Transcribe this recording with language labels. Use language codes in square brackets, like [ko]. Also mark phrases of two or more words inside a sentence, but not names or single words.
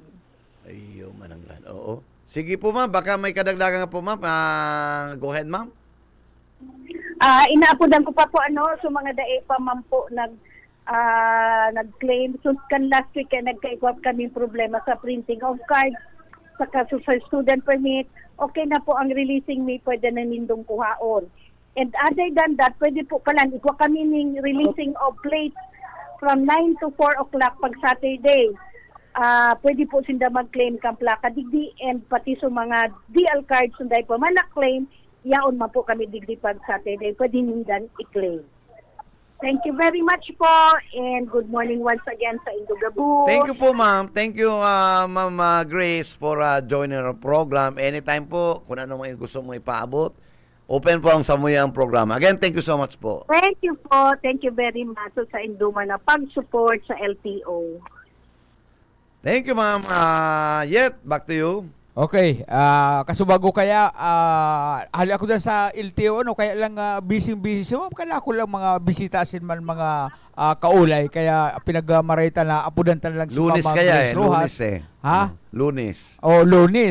[bik] Ayo, mananglan. Oo. Sige po ma'am, baka may kadagdagan po ma'am. [en] Go ahead ma'am. [bik] Inaapudan ko pa po so mga dae pa ma'am po nag-claim. So kan [en] last week [bik] nagkaigwap kaming problema sa [en] printing of cards, [bik] saka sa [en] student permit. [bik] Okay na po ang releasing me, pwede na nindong kuhaon. [en] And other than that, [bik] pwede po kalan, ikwa kami ng [en] releasing of plates from 9 to 4 o'clock [bik] pag Saturday. Pwede po sinda mag-claim kang plaka digdi and pati sa mga [en] DL cards [bik] sunday po man na-claim, yaon man po kami digdi pag Saturday, pwede nindan i-claim. [en] Thank you very much po and good morning once again [bik] sa Indogabus. [en] Thank you po ma'am. Thank you Ma'am Grace for joining our program. [bik] Anytime po, kung ano mga gusto mo ipaabot, open po ang samuyang program. [en] Again, thank you so much po. Thank you po. Thank you very much [bik] sa Induma na pag-support sa LTO. [en] Thank you, ma'am. Yet, back to you. [bik] Okay, kasubago kaya hali ako dyan sa LTO kaya lang busy ma'am, kaya ako lang mga bisitasin man mga kaulay kaya pinagmarayta na apudan lang si Lunes Mama kaya Grace Rojas. Lunes Ha?